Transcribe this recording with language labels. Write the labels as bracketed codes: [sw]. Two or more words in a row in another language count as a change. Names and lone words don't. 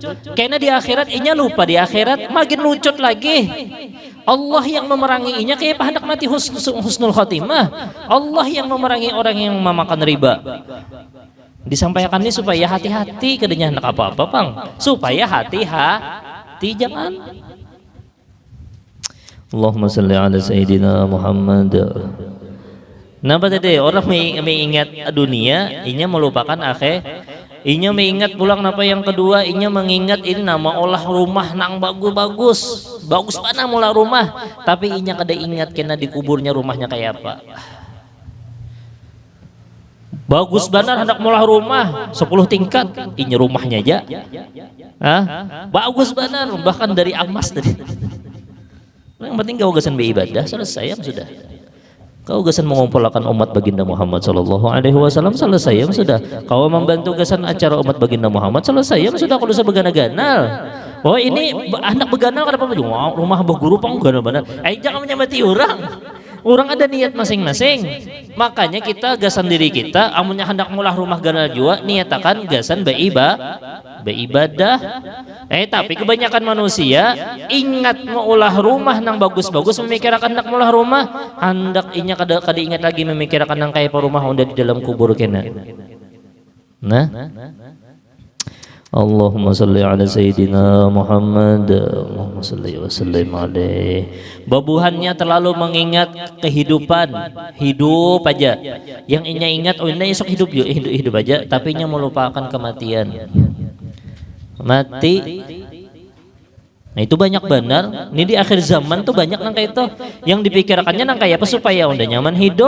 [bjn] Karena di akhirat inya lupa di akhirat, makin lucut lagi. Allah yang memerangi inya kayak hendak mati [ar] حسن الخاتمة. [bjn] Allah yang memerangi orang yang memakan riba. Disampaikan ini supaya hati-hati kedenya hendak apa-apa bang. Supaya hati-hati jangan. [ar] اللهم صل على سيدنا محمد. [bjn] Nampak tadi orang mengingat dunia, inya melupakan akhir. Inya mengingat pulang napa yang kedua, inya mengingat ini nama olah rumah nang bagus mana mula rumah. Tapi inya kada ingat kena dikuburnya rumahnya kayak apa. Bagus benar hendak mula rumah 10 tingkat, inya rumahnya aja. Bagus benar bahkan dari emas tadi. Yang penting kau gasan beribadah selesai sudah. Kau gasan mengumpulkan umat baginda Muhammad [ar] صلى الله عليه وسلم [bjn] selesai sudah. Kau membantu gasan acara umat baginda Muhammad selesai sudah. Kalau usah begana-ganal. Oh ini anak beganal kenapa rumah berguru pang ganal-ganal. Jangan menyamati orang. Orang ada niat masing-masing. Makanya kita gasan diri kita amunnya hendak mulah rumah ganal jua niatakan gasan beribadah. Tapi kebanyakan manusia ingat maulah rumah nang bagus-bagus memikirkan hendak mulah rumah, hendak inya kada ingat lagi memikirkan nang kayak rumah udah di dalam kubur kena. Nah, [ar] اللهم صل على سيدنا محمد. اللهم صل وسلم عليه. [bjn] Babuhannya terlalu mengingat kehidupan, hidup aja. Yang inya ingat ini esok hidup aja, tapi inya melupakan kematian. Mati. Nah itu banyak benar. Ini di akhir zaman tuh banyak nang kayak itu. Yang dipikirkannya nang kayak apa supaya udah nyaman hidup.